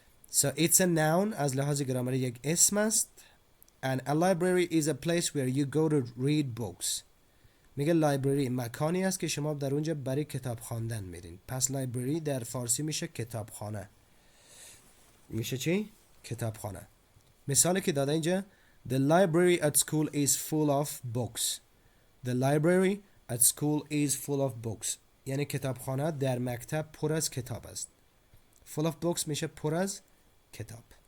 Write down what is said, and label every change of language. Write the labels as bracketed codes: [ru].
[en] So it's a noun [fa] از لحاظ گرامری یک اسم است. [en] And a library is a place where you go to read books. [fa] میگه لایبرری مکانی است که شما در اونجا برای کتاب خواندن میرین. پس لایبرری در فارسی میشه کتابخانه. میشه چی؟ کتابخانه. مثالی که داده اینجا [en] The library at school is full of books. The library at school is full of books. [fa] یعنی کتابخانه در مکتب پر از کتاب است. [en] Full of books [fa] میشه پر از کتاب.